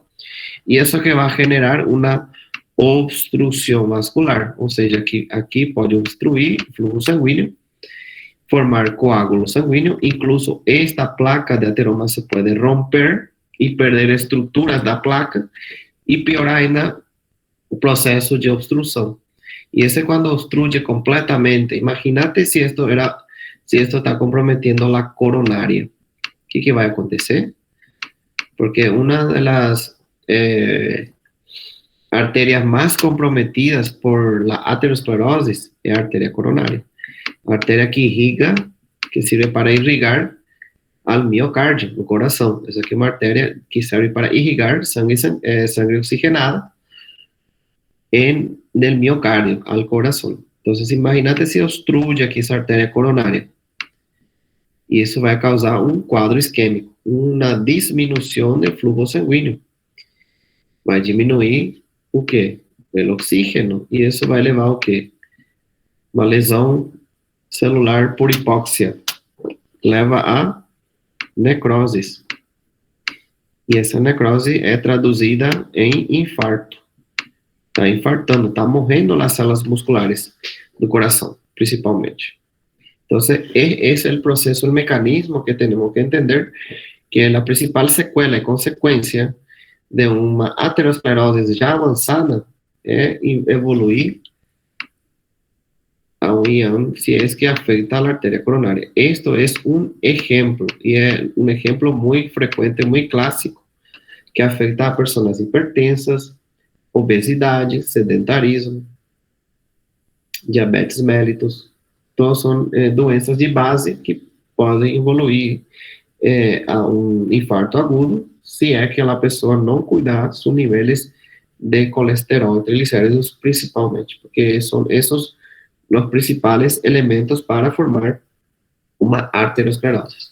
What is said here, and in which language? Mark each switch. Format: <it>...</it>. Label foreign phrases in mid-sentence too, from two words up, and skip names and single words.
<pt>E isso que vai generar uma obstrução vascular, ou seja, que aqui pode obstruir o fluxo sanguíneo, formar coágulo sanguíneo, incluso esta placa de ateroma se pode romper e perder estruturas da placa e piorar ainda o processo de obstrução. E esse é quando obstrui completamente. Imagínate se isto está comprometendo a coronária. O que vai acontecer? Porque uma das arterias</pt> <es>más comprometidas por la aterosclerosis es la arteria coronaria. La arteria que irriga, que sirve para irrigar al miocardio, el corazón. Esa aquí es una arteria que sirve para irrigar sangre oxigenada en el miocardio, al corazón. Entonces, imagínate si obstruye aquí esa arteria coronaria. Y eso va a causar un cuadro isquémico, una disminución del flujo sanguíneo. Va a disminuir</es> <pt>o quê? O oxígeno, e isso vai levar o quê? Uma lesão celular por hipóxia. Leva a necrose. E essa necrose é traduzida em infarto. Está infartando, está morrendo as células musculares do coração, principalmente. Então, esse é o processo, o mecanismo que temos que entender que</pt> <es>la principal secuela y consecuencia de una aterosclerosis ya avanzada es evoluir a un IAM si es que afecta a la arteria coronaria. Esto es un ejemplo, y es un ejemplo muy frecuente, muy clásico, que afecta a personas hipertensas,</es> <pt>obesidade, sedentarismo, diabetes mellitus. Todas são doenças de base que podem evoluir a um infarto agudo se é que a pessoa não cuidar dos níveis de colesterol e triglicéridos principalmente, porque são esses os principais elementos para formar uma arteriosclerose.</pt>